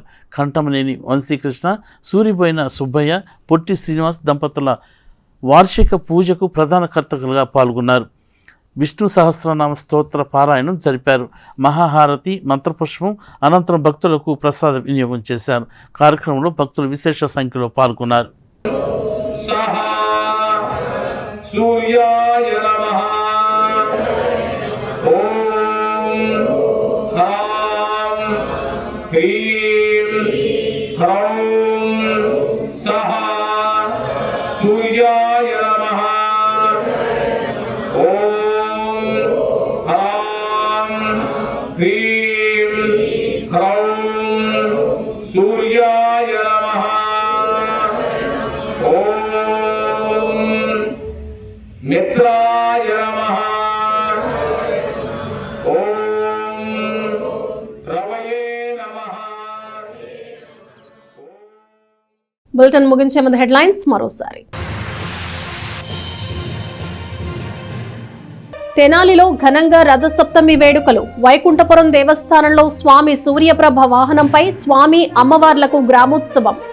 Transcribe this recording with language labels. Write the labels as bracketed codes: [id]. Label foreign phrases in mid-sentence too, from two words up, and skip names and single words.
[te] కంఠమనేని వంశీకృష్ణ, సూరిబోయిన సుబ్బయ్య, పొట్టి శ్రీనివాస్ దంపతుల వార్షిక పూజకు ప్రధాన కర్తకులుగా పాల్గొన్నారు. విష్ణు సహస్రనామ స్తోత్ర పారాయణం జరిపారు. మహాహారతి, మంత్రపుష్పం అనంతరం భక్తులకు ప్రసాద వినియోగం చేశారు. కార్యక్రమంలో భక్తులు విశేష సంఖ్యలో పాల్గొన్నారు. [sa] सूर्याय नमः। ओम ह्रां ह्रीं ह्रौं सः सूर्याय नमः। ओम ह्रां ह्रीं ह्रौं सूर्याय नमः। ओम मित्राय नमः। ओम रवये नमः। [te] బులెటిన్ ముగించే ముందు హెడ్లైన్స్ మరోసారి. తెనాలిలో ఘనంగా రథసప్తమి వేడుకలు. వైకుంఠపురం దేవస్థానంలో స్వామి సూర్యప్రభ వాహనంపై స్వామి అమ్మవార్లకు గ్రామోత్సవం.